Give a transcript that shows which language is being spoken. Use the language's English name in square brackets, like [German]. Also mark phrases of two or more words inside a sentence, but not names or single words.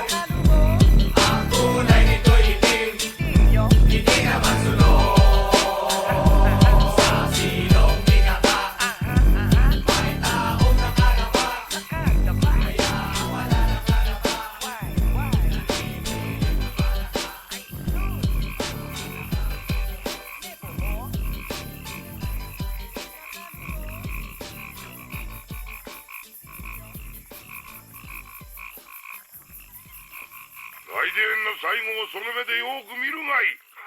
[Filipino] Ang kulay nito'y itim, hindi naman sunog. Sa silong di kaka, may taong nakalapa. Kaya ang wala nakalapa, naninilig na palaka. [Japanese] 来電の最後をその目でよく見るがいい。